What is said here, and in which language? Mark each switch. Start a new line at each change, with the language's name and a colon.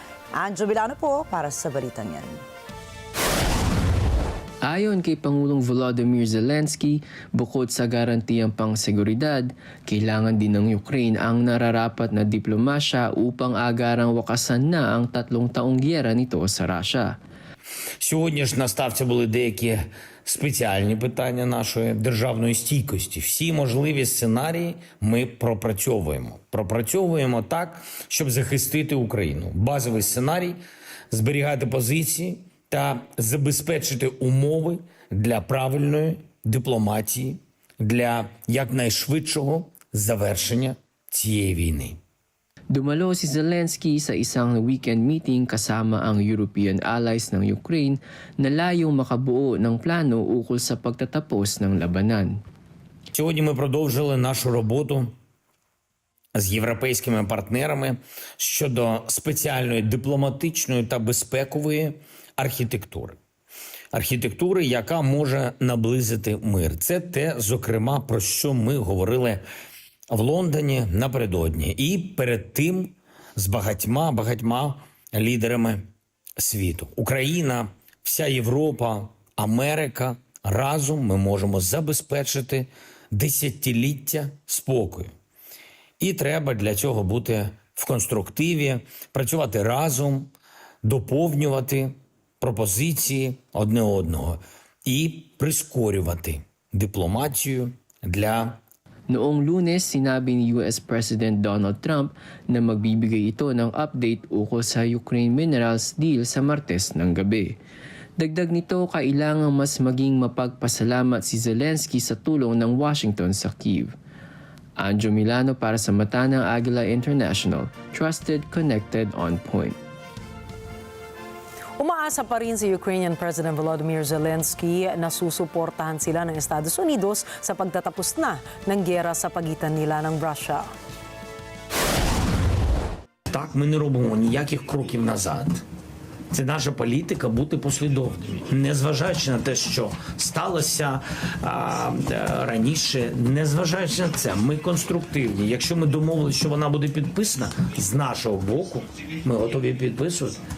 Filipino: Anjo Milano po para sa balitang yan. Ayon kay Pangulong Volodymyr Zelensky, bukod sa garantiyang pangseguridad, kailangan din ng Ukraine ang nararapat na diplomasya upang agarang wakasan na ang 3 taong giyera nito sa Russia.
Ukrainian: Сьогодні ж на ставці були деякі спеціальні питання нашої державної стійкості. Всі можливі сценарії ми пропрацьовуємо. Пропрацьовуємо так, щоб захистити Україну. Базовий сценарій – зберігати позиції та забезпечити умови для правильної дипломатії, для якнайшвидшого завершення цієї війни.
Filipino: Dumalo si Zelensky sa isang weekend meeting kasama ang European allies ng Ukraine na layong makabuo ng plano ukol sa pagtatapos ng labanan.
Ukrainian: Сьогодні ми продовжили нашу роботу з європейськими партнерами щодо спеціальної дипломатичної та безпекової архітектури. Архітектури, яка може наблизити мир. Це те, зокрема, про що ми говорили в Лондоні напередодні. І перед тим з багатьма лідерами світу. Україна, вся Європа, Америка, разом ми можемо забезпечити десятиліття спокою. І треба для цього бути в конструктиві, працювати разом, доповнювати пропозиції одне одного і прискорювати дипломатію для
Filipino: Noong Lunes, sinabi ni US President Donald Trump na magbibigay ito ng update ukol sa Ukraine minerals deal sa Martes ng gabi. Dagdag nito, kailangang mas maging mapagpasalamat si Zelensky sa tulong ng Washington sa Kyiv. Anjo Milano para sa mata ng Agila International,
English: trusted, connected, on point.
Filipino: Umaasa pa rin si Ukrainian President Volodymyr Zelensky na susuportahan sila ng Estados Unidos sa pagtatapos na ng giyera sa pagitan nila ng Russia.
Ukrainian: Так, ми не робимо ніяких кроків назад. Це наша політика бути послідовними. Незважаючи на те, що сталося раніше, незважаючи на це, ми конструктивні. Якщо ми домовилися, що вона буде підписана, з нашого боку, ми готові підписувати.